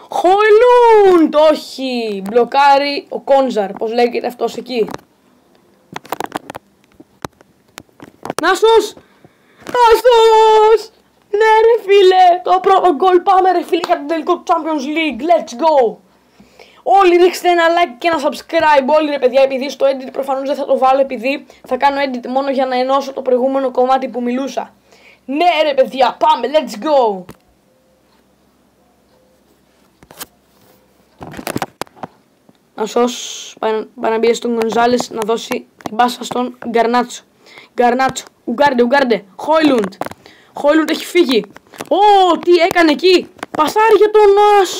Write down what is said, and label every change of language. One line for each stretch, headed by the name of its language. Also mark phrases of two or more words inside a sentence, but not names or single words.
Greek: Όχι. Μπλοκάρει ο Κόνζαρ. Πώς λέγεται αυτός εκεί? Νάσος. Ναι ρε φίλε. το πρώτο γκολ. Πάμε ρε φίλε για το τελικό του Champions League.
English: Let's go.
Greek: Όλοι ρίξτε ένα like και ένα subscribe. Όλοι ρε παιδιά, επειδή στο edit προφανώς δεν θα το βάλω, επειδή θα κάνω edit μόνο για να ενώσω το προηγούμενο κομμάτι που μιλούσα. Ναι ρε παιδιά, πάμε,
English: let's go.
Greek: Νασός πάει να μπει στον Γκονζάλες να δώσει την μπάσα στον Γκαρνάτσο. Γκαρνάτσο, Ουγκάρντε, Χόιλουντ έχει φύγει. Ω, τι έκανε εκεί. Πασάρι για τον Νάσο.